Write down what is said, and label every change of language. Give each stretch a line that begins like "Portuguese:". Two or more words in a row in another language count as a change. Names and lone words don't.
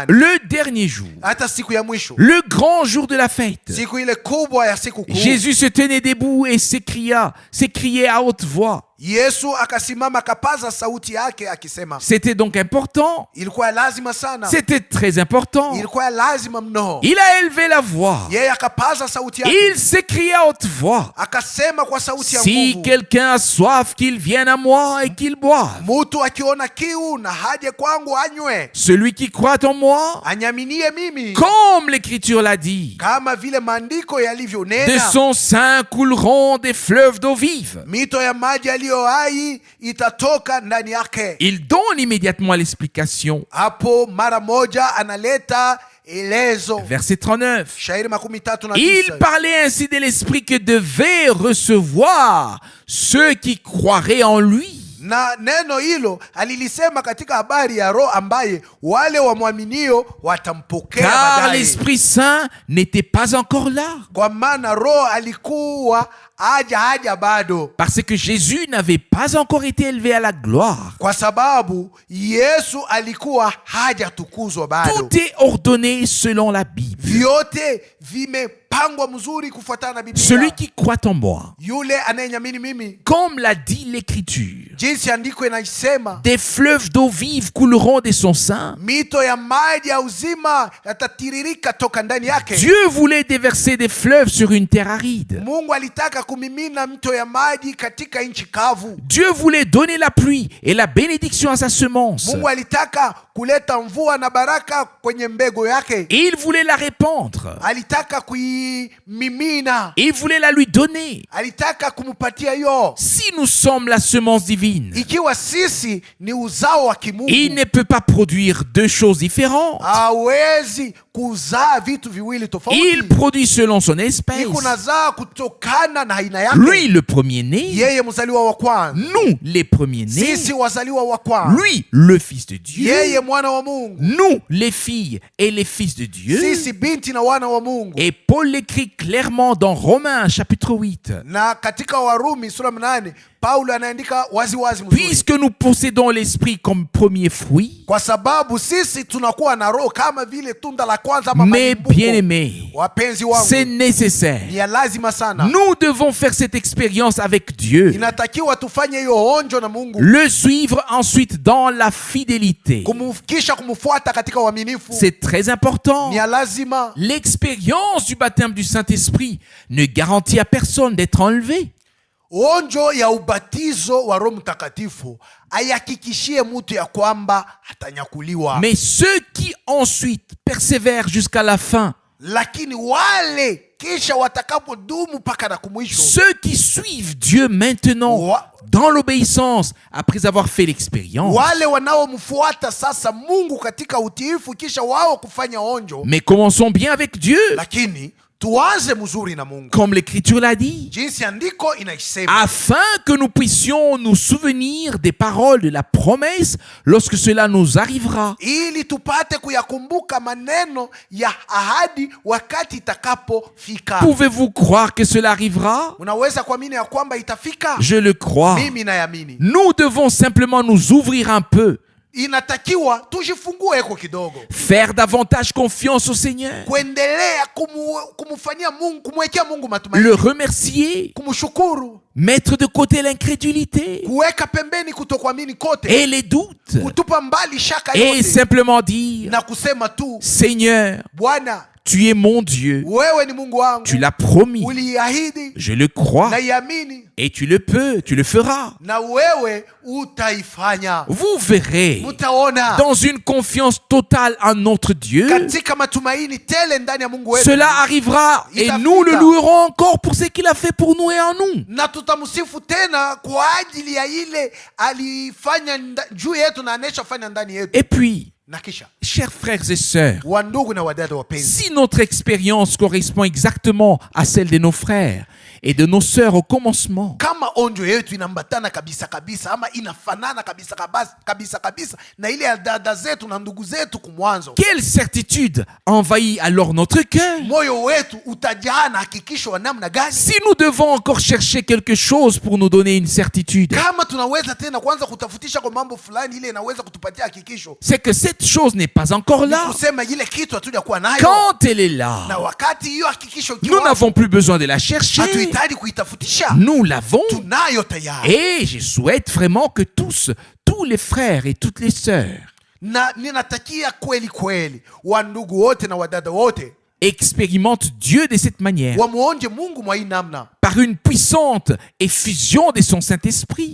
French: Le dernier jour,
Swahili: Hata siku ya mwisho,
French: le grand jour de la fête,
Swahili: siku ile kubwa ya siku kuu,
French: Jésus se tenait debout et s'écriait à haute voix.
Swahili: Yesu akasimama akapaza sauti yake akisema.
French: C'était donc important.
Swahili: Ilikuwa lazima sana.
French: C'était très important.
Swahili: Ilikuwa lazima mno.
French: Il a élevé la voix.
Swahili: Yeye akapaza sauti yake.
French: Il s'écrie à haute voix.
Swahili: Akasema kwa sauti ya
French: Si
Swahili: nguvu.
French: quelqu'un a soif, qu'il vienne à moi et qu'il boive.
Swahili: Mutu akiona kiu na haje kwangu anywe.
French: Celui qui croit en moi,
Swahili: Anyaminie mimi.
French: comme l'Écriture l'a dit,
Swahili: Kama vile maandiko
French: de
Swahili: yalivyonena.
French: son sein couleront des fleuves d'eau vive.
Swahili: Mito ya maji yaliyo hai itatoka ndani yake.
French: Il donne immédiatement l'explication.
Swahili: Hapo mara moja analeta elezo.
French: Verset 39.
Swahili: Shairi 39.
French: Il parlait ainsi de l'Esprit que devaient recevoir ceux qui croiraient en lui.
Swahili: Na neno hilo alilisema katika habari ya Roho ambaye wale wamwaminio watampokea
French: Car
Swahili: baadaye.
French: l'Esprit Saint n'était pas encore là.
Swahili: Kwa maana Roho alikuwa haja bado.
French: Parce que Jésus n'avait pas encore été élevé à la gloire.
Swahili: Kwa sababu Yesu alikuwa hajatukuzwa bado.
French: Tout est ordonné selon la Bible.
Swahili: Vyote vimepangwa mzuri kufuatana na Biblia.
French: Celui qui croit en moi,
Swahili: Yule anayenyamini mimi,
French: comme l'a dit l'Écriture,
Swahili: jinsi andiko inaisema,
French: des fleuves d'eau vive couleront de son sein.
Swahili: mito ya maji ya uzima yatatiririka toka ndani yake.
French: Dieu voulait déverser des fleuves sur une terre aride.
Swahili: Mungu alitaka kumimina mito ya maji katika nchi kavu.
French: Dieu voulait donner la pluie et la bénédiction à sa semence.
Swahili: Mungu alitaka kuleta mvua na baraka kwenye mbegu yake.
French: Et il voulait la répandre.
Swahili: Alitaka kuimimina.
French: Et il voulait la lui donner.
Swahili: Alitaka kumupatia hiyo.
French: Si nous sommes la semence divine,
Swahili: Ikiwa sisi ni uzao wa kimungu,
French: il ne peut pas produire deux choses différentes.
Swahili: hawezi kuzaa vitu viwili tofauti.
French: Il produit selon son espèce.
Swahili: Iko nazaa kutokana na aina yake.
French: Lui, le premier-né.
Swahili: Yeye mzaliwa wa kwanza.
French: Nous, les premiers-nés.
Swahili: Sisi wazaliwa wa kwanza.
French: Lui, le Fils de Dieu.
Swahili: Yeye mwana wa Mungu.
French: Nous, les filles et les fils de Dieu.
Swahili: Sisi binti na wana wa Mungu.
French: Et Paul l'écrit clairement dans Romains chapitre 8.
Swahili: Na katika Warumi sura 8 Paulo anaandika waziwazi mzuri.
French: Puisque nous possédons l'esprit comme premier fruit,
Swahili: Kwa sababu sisi tunakuwa na roho kama vile tunda la kwanza ama
French: mes
Swahili: malimbuko.
French: bien-aimés,
Swahili: Wapenzi wangu,
French: c'est nécessaire.
Swahili: ni ya lazima sana.
French: Nous devons faire cette expérience avec Dieu.
Swahili: Inatakiwa tufanye hiyo onjo na Mungu.
French: Le suivre ensuite dans la fidélité.
Swahili: Kisha kumfuata katika uaminifu.
French: C'est très important.
Swahili: Ni ya lazima.
French: L'expérience du baptême du Saint-Esprit ne garantit à personne d'être enlevé.
Swahili: Onjo ya ubatizo wa Roho Mtakatifu ayakikishie mtu ya kwamba atanyakuliwa.
French: Mais ceux qui ensuite persévèrent jusqu'à la fin,
Swahili: Lakini wale kisha watakapodumu mpaka na kumwisho,
French: ceux qui suivent Dieu maintenant dans l'obéissance après avoir fait l'expérience,
Swahili: wale wanaomfuata sasa Mungu katika utiifu kisha wao kufanya onjo.
French: mais commençons bien avec Dieu,
Swahili: Lakini tuanze mzuri na Mungu.
French: comme l'Écriture l'a dit,
Swahili: Jinsi andiko inaisema,
French: afin que nous puissions nous souvenir des paroles de la promesse lorsque cela nous arrivera.
Swahili: ili tupate kuyakumbuka maneno ya ahadi wakati itakapofika.
French: Pouvez-vous croire que cela arrivera?
Swahili: Unaweza kuamini ya kwamba itafika?
French: Je le crois.
Swahili: Mimi nayamini.
French: Nous devons simplement nous ouvrir un peu,
Swahili: Inatakiwa tujifungue eko kidogo,
French: faire davantage confiance au Seigneur,
Swahili: kuendelea kumufanyia Mungu, kumwekea Mungu matumaini,
French: le remercier,
Swahili: kumshukuru,
French: mettre de côté l'incrédulité
Swahili: kuweka pembeni kutokuamini kote,
French: et les doutes,
Swahili: kutupa mbali shaka
French: et
Swahili: yote,
French: simplement dire,
Swahili: na kusema tu,
French: Seigneur,
Swahili: Bwana,
French: tu es mon Dieu,
Swahili: wewe ni Mungu wangu,
French: tu l'as promis,
Swahili: uliahidi,
French: je le crois,
Swahili: naiamini,
French: et tu le peux, tu le feras.
Swahili: na wewe utaifanya.
French: Vous verrez,
Swahili: Mutaona
French: dans une confiance totale en notre Dieu,
Swahili: katika matumaini tele ndani ya Mungu wetu,
French: cela arrivera et nous le louerons encore pour ce qu'il a fait pour nous et en nous.
Swahili: na tutamsifu tena kwa ajili ya ile alifanya juu yetu na aneshafanya ndani yetu.
French: Et puis,
Swahili: Na kisha
French: Chers frères et sœurs,
Swahili: wandugu na wadada wapenzi,
French: si notre expérience correspond exactement à celle de nos frères et de nos sœurs au commencement,
Swahili: kama onjo yetu inambatana kabisa kabisa ama inafanana kabisa kabisa na ile ya dada zetu na ndugu zetu kumwanzo,
French: quelle certitude envahit alors notre cœur?
Swahili: moyo wetu utajaa na hakikisho wa namna gani?
French: Si nous devons encore chercher quelque chose pour nous donner une certitude,
Swahili: Kama tunaweza tena kwanza kutafutisha kwa mambo fulani ile inaweza kutupatia hakikisho,
French: c'est que cette chose n'est pas encore là.
Swahili: kusema ile kitu hatuja kuwa nayo,
French: Quand elle est là,
Swahili: na wakati hiyo hakikisho
French: nous
Swahili: ikiwa
French: n'avons plus besoin de la chercher.
Swahili: hatuhitaji kuitafutisha,
French: Nous l'avons.
Swahili: tunayo tayari.
French: Et je souhaite vraiment que tous les frères et toutes les sœurs
Swahili: Na ninatakia kweli kweli wandugu wote na wadada wote
French: expérimentent Dieu de cette manière,
Swahili: wamuonje Mungu mwa hii namna,
French: par une puissante effusion de son Saint-Esprit,